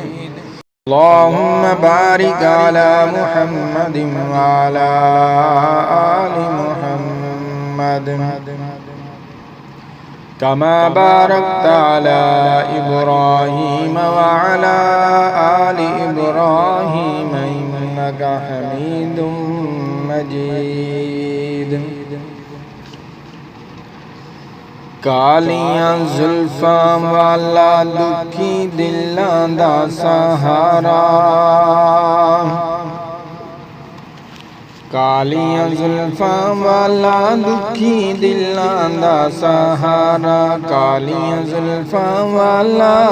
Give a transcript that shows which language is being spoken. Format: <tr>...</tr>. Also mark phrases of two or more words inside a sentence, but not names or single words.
<ar>اللهم بارك على محمد وعلى آل محمد كما باركت على إبراهيم وعلى آل إبراهيم إنك حميد مجيد.</ar> <pa>کالیاں زلفاں والا دکھی دلاں دا سہارا، کالیاں زلفاں والا دکھی دلاں دا سہارا، کالیاں زلفاں والا दुखी दिलां दा सहारा, कालियां जुल्फां वाला</pa>